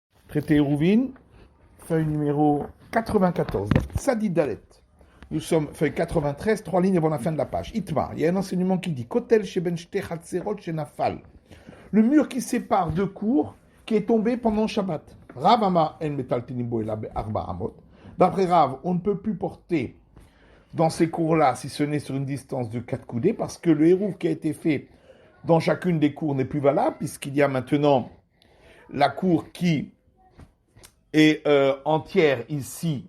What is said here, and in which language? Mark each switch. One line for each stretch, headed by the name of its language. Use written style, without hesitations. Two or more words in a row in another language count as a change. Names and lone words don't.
French: Traité Hérouvine, feuille numéro 94,
Hebrew: צדי דלת.
French: Nous sommes feuille 93, 3 lignes avant la fin de la page. Itmar, il y a un enseignement qui dit
Hebrew: כותל שבין שתי חצרות שנפל.
French: Le mur qui sépare deux cours qui est tombé pendant Shabbat.
Hebrew: רב אמר אין מטלטלין בו אלא בארבע אמות.
French: D'après Rav, on ne peut plus porter dans ces cours-là si ce n'est sur une distance de 4 coudées parce que le hérouv qui a été fait dans chacune des cours n'est plus valable puisqu'il y a maintenant la cour qui est entière ici.